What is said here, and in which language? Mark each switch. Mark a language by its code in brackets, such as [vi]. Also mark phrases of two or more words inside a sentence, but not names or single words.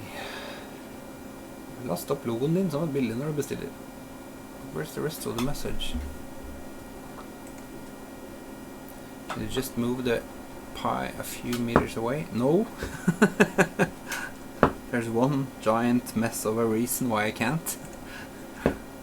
[no] Last opp logoen din som et bilde når du bestiller. [en] Where's the rest of the message? Did you just move the Pi a few meters away? No. There's one giant mess of a reason why I can't.